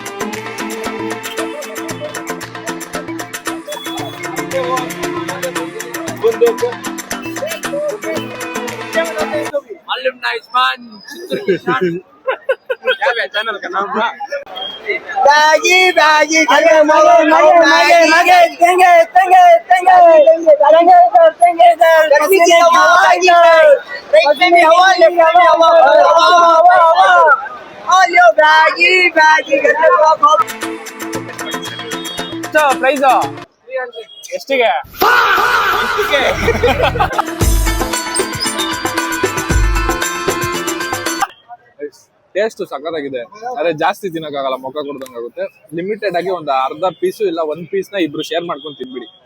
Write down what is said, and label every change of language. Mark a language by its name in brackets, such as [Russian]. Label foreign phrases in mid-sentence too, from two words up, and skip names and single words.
[Hindi] चैनल का नाम था बैगी बैगी मगे मगे मगे मगे मगे तेंगे तेंगे तेंगे तेंगे तेंगे गर्मी की हवा में हवा लेके हवा आलियो बैगी बैगी [Kannada] ಪ್ರೈಸ್ ಎಷ್ಟಿಗೆ? ಟೇಸ್ಟ್ ಸಖತ್ತಾಗಿದೆ. ಅದೇ ಜಾಸ್ತಿ ತಿನ್ನಕ್ಕಾಗಲ್ಲ, ಮೊಕ್ಕ ಕೊಡ್ದಂಗಾಗುತ್ತೆ. ಲಿಮಿಟೆಡ್ ಆಗಿ ಒಂದು ಅರ್ಧ ಪೀಸು ಇಲ್ಲ ಒಂದ್ ಪೀಸ್ನ ಇಬ್ರು ಶೇರ್ ಮಾಡ್ಕೊಂಡು ತಿನ್ಬಿಡಿ.